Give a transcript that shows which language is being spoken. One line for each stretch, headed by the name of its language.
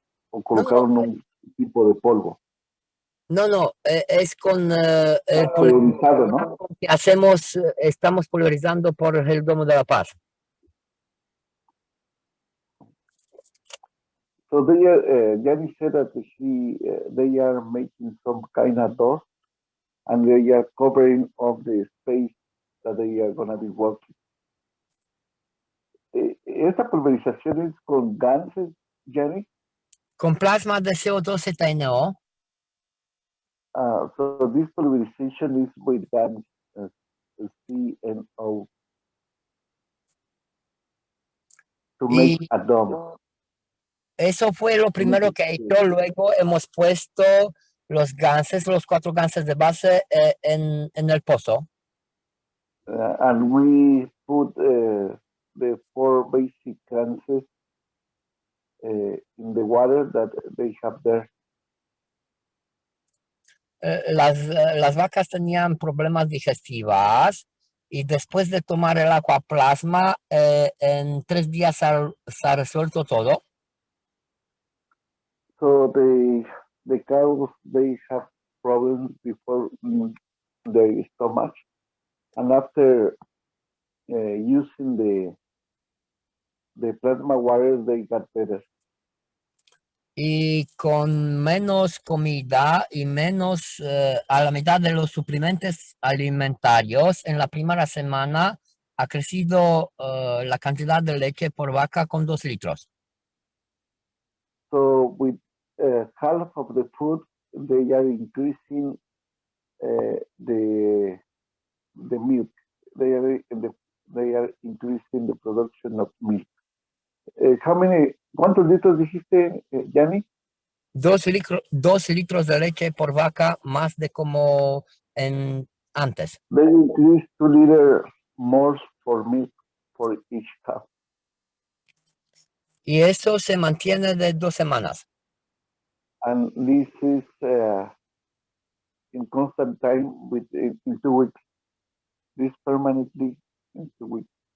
Spanish: ¿O colocaron un tipo de polvo? No, es con el pulverizado, ¿no? que estamos pulverizando por el Domo de la Paz.
English: So they are, Giani said that they are making some kind of dust and they are covering up the space that they are going to be working.
Spanish: ¿Esta pulverización es con ganses, Gianni? Con plasma de CO2 ZNO.
English: So this pulverization is with GAN, CNO, to make a dome.
Spanish: Eso fue lo primero que he hecho. Luego hemos puesto los ganses, los 4 ganses de base en el pozo.
English: And we put the 4 basic ganses in the water that they have there.
Spanish: Las vacas tenían problemas digestivas y después de tomar el agua plasma, en 3 días se ha resuelto todo.
English: So the cows, they have problems before their stomach, and after using the plasma water, they got better.
Spanish: Y con menos comida y menos a la mitad de los suplementos alimentarios, en la primera semana ha crecido la cantidad de leche por vaca con 2 litros.
English: So with half of the food, they are increasing the milk. They are increasing the production of milk.
Spanish: ¿Cuántos litros dijiste, Gianni? 2 litros de leche por vaca, más de como en antes.
English: They increase 2 liters more for milk for each cow.
Spanish: Y eso se mantiene de 2 semanas.
English: And this is in constant time in 2 weeks. This permanently in 2 weeks.